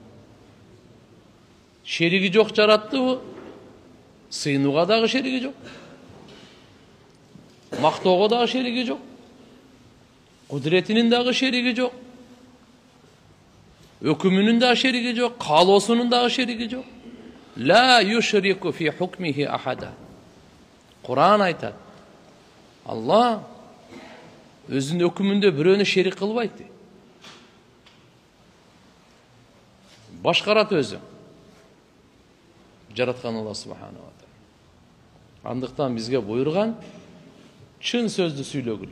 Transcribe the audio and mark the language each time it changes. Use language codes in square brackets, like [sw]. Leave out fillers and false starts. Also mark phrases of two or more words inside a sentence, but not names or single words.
[ky] Шериги жок жараттыбы? Сыйынууга дагы шериги жок. Мактоого дагы шериги жок. Кудуретинин дагы шериги жок. Өкүмүнүн дагы шериги жок, каалоосунун дагы шериги жок. [ar] لا يشرك في حكمه أحدا. [ky] Кур'ан айтат. Алла өзүнүн өкүмүндө бирөөнү шерик кылбайт. Башкарат өзү. Жараткан Алла [ar] سبحانه وتعالى. [ky] Андыктан бизге буйрган чын сөздү сүйлөгүлө.